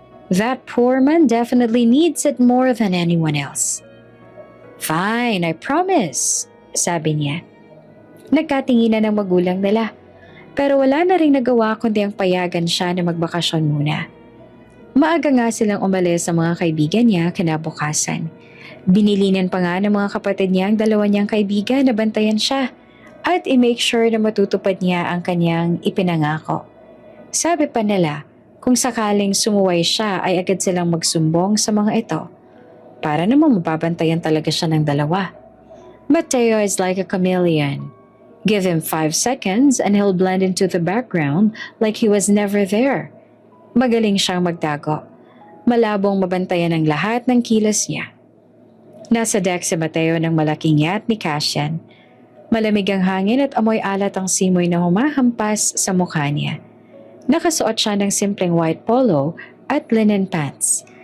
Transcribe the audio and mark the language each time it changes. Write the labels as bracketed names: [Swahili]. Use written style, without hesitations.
[English] That poor man definitely needs it more than anyone else. Fine, I promise, [Filipino] sabi niya. Nagkatinginan ng magulang nila, pero wala na rin nagawa kundi ang payagan siya na magbakasyon muna. Maaga nga silang umalis sa mga kaibigan niya kinabukasan. Binilinan pa nga ng mga kapatid niya ang dalawa niyang kaibigan na bantayan siya at i-make sure na matutupad niya ang kanyang ipinangako. Sabi pa nila, kung sakaling sumuway siya ay agad silang magsumbong sa mga ito para namang mababantayan talaga siya ng dalawa. [English] Mateo is like a chameleon. Give him 5 seconds and he'll blend into the background like he was never there. [Filipino] Magaling siyang magtago. Malabong mabantayan ang lahat ng kilos niya. Nasa deck si Mateo ng malaking yacht ni Cashan. Malamig ang hangin at amoy alat ang simoy na humahampas sa mukha niya. Nakasuot siya ng simpleng white polo at linen pants.